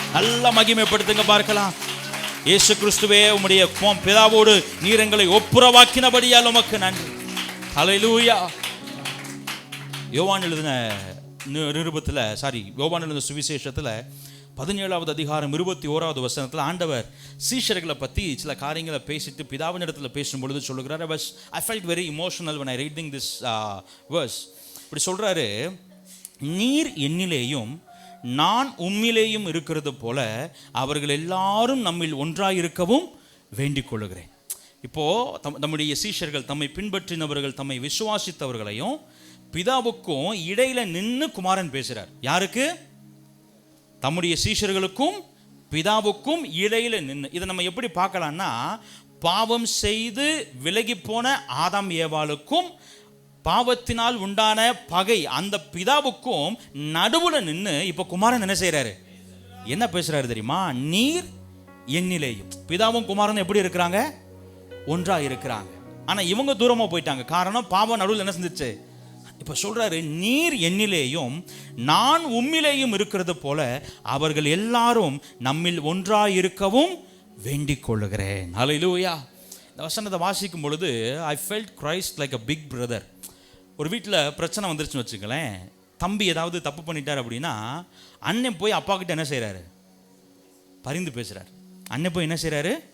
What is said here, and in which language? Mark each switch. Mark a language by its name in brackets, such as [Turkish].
[Tamil] நல்ல மகிமைப்படுத்துங்க பார்க்கலாம். இயேசு கிறிஸ்துவே, உம்முடைய பிதாவோடு நீர் எங்களை ஒப்புரவாக்கினபடியால் உமக்கு நன்றி. ஹல்லேலூயா. யோவான் எழுதின நிருபத்தில் யோவான் எழுதின சுவிசேஷத்தில் 17வது அதிகாரம் 21வது வசனத்தில் ஆண்டவர் சீஷர்களை பற்றி சில காரியங்களை பேசிட்டு பிதாவின் இடத்துல பேசும் பொழுது சொல்லுகிறார். [English] I felt very emotional when I reading this verse. [Tamil] இப்படி சொல்றாரு, நீர் என்னிலேயும் நான் உம்மிலேயும் இருக்கிறது போல அவர்கள் எல்லாரும் நம்மில் ஒன்றாயிருக்கவும் வேண்டிக் கொள்ளுகிறேன். இப்போ நம்முடைய சீஷர்கள், தம்மை பின்பற்றினவர்கள், தம்மை விசுவாசித்தவர்களையும் பிதாவுக்கும் இடையில நின்று குமாரன் பேசுறார். யாருக்கு? தம்முடைய சீஷர்களுக்கும் பிதாவுக்கும் இடையில நின்று. இதை நம்ம எப்படி பார்க்கலாம்னா, பாவம் செய்து விலகி போன ஆதாம் ஏவாளுக்கும் பாவத்தினால் உண்டான பகை அந்த பிதாவுக்கும் நடுவுல நின்று இப்ப குமாரன் என்ன செய்யறாரு? என்ன பேசுறாரு தெரியுமா? நீர் என்னிலேயும். பிதாவும் குமாரனும் எப்படி இருக்கிறாங்க? ஒன்றா இருக்கிறாங்க. ஆனா இவங்க தூரமா போயிட்டாங்க. காரணம், பாவம் நடுவில் என்ன செஞ்சிச்சு? இப்ப சொல்றாரு, நீர் என்னிலேயும் நான் உம்மிலேயும் இருக்கிறது போல அவர்கள் எல்லாரும் நம்மில் ஒன்றாயிருக்கவும் வேண்டிக் கொள்ளுகிறேன். ஹல்லேலூயா. இந்த வசனத்தை வாசிக்கும் பொழுது [English] I felt Christ like a big brother. [Tamil] ஒரு வீட்டில் பிரச்சனை வந்துருச்சுன்னு வச்சுங்களேன், தம்பி ஏதாவது தப்பு பண்ணிட்டார் அப்படின்னா அண்ணன் போய் அப்பா கிட்ட என்ன செய்யறாரு? பரிந்து பேசுறாரு. அண்ணன் போய் என்ன செய்யறாரு?